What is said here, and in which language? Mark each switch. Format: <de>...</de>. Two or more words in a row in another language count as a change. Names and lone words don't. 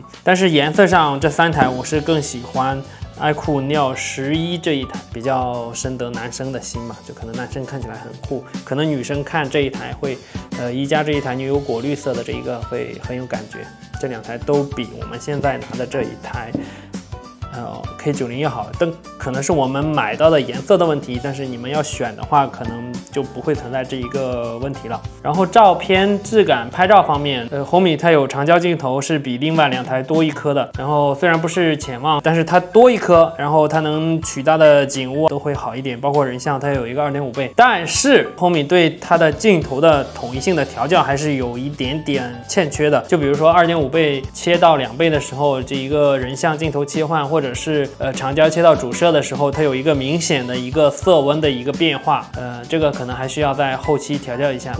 <zh>但是颜色上这3台我是更喜欢iQOO Neo 11这一台，比较深得男生的心嘛，就可能男生看起来很酷，可能女生看这一台会，一加这一台牛油果绿色的这一个会很有感觉。这2台都比我们现在拿的这一台K90要好，但可能是我们买到的颜色的問題，但是你們要選的話，可能就不會存在這一個問題了。然後照片質感拍照方面，紅米它有長焦鏡頭是比另外2台多1顆的，然後雖然不是潛望，但是它多1顆，然後它能取到的景物都會好一點，包括人像它有一個 2.5 倍，但是紅米對它的鏡頭的統一性的調教還是有一點點欠缺的，就比如說 2.5 倍切到2倍的時候，這一個人像鏡頭切換，或者是長焦切到主攝的時候，它有一個明顯的一個色溫的一個變化，這個可能還需要在後期調教一下。</zh>